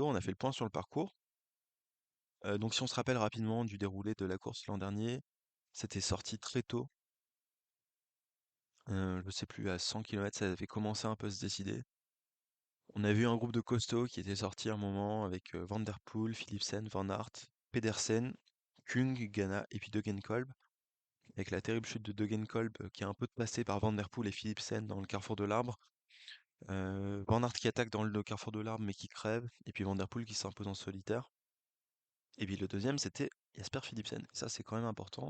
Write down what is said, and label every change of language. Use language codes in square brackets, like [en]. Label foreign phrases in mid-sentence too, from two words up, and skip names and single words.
[fr] On a fait le point sur le parcours. Donc, si on se rappelle rapidement du déroulé de la course l'an dernier, c'était sorti très tôt. Je sais plus, à 100 km, ça avait commencé un peu à se décider. On a vu un groupe de costauds qui était sorti un moment avec Van Der Poel, Philipsen, Van Aert, Pedersen, Kung, Ganna et puis Degenkolb. Avec la terrible chute de Degenkolb qui a un peu passé par Van Der Poel et Philipsen dans le carrefour de l'arbre. Van Aert qui attaque dans le carrefour de l'arbre mais qui crève. Et puis Van Der Poel qui s'impose en solitaire. Et puis le deuxième c'était Jasper Philipsen. Ça c'est quand même important.